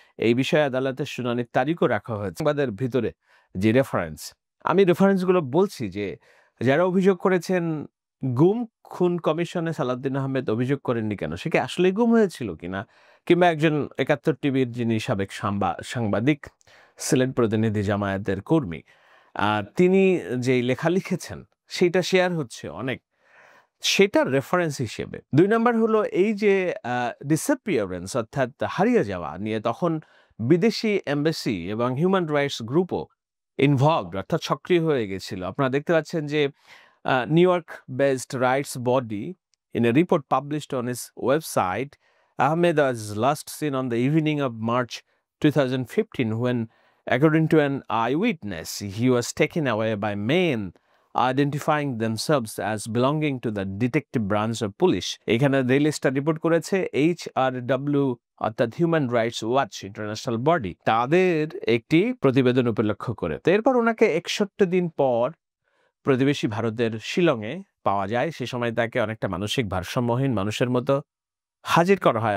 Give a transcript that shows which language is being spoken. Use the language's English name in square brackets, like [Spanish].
[Bangla] এই বিষয়ে আদালতের শুনানির তারিখও রাখা হয়েছে। সংবাদের ভিতরে যে রেফারেন্স, আমি রেফারেন্সগুলো বলছি যে যারা অভিযোগ করেছেন গুম খুন কমিশনে সালাউদ্দিন আহমেদ অভিযোগ করেননি কেন, সে কি আসলেই গুম হয়েছিল কিনা, কিংবা একজন ৭১ টিভির যিনি সাবেক সাংবাদিক, সিলেট প্রতিনিধি, জামায়াতের কর্মী, তিনি যেই লেখা লিখেছেন সেইটা শেয়ার হচ্ছে অনেক, সেটার রেফারেন্স হিসেবে। ২ নাম্বার হলো এই যে ডিসঅ্যাপিয়ারেন্স অর্থাৎ হারিয়ে যাওয়া নিয়ে তখন বিদেশি এমবাসি এবং হিউম্যান রাইটস গ্রুপও ইনভলভড, অর্থাৎ সক্রিয় হয়ে গেছিল। আপনারা দেখতে পাচ্ছেন যে [English] New York-based rights body, in a report published on its website, Ahmed was last seen on the evening of March 2015 when, according to an eyewitness, he was taken away by men identifying themselves as belonging to the detective branch of police. [Bangla] এখানে daily star report করেছে HRW অর্থাৎ human rights watch international body, তাদের একটি প্রতিবেদন উপলক্ষ করে। তো এরপর ওনাকে ৬১ দিন পর প্রতিবেশী ভারতের শিলংয়ে পাওয়া যায়। সে সময় তাকে অনেকটা মানসিক ভারসাম্যহীন মানুষের মতো হাজির করা হয়।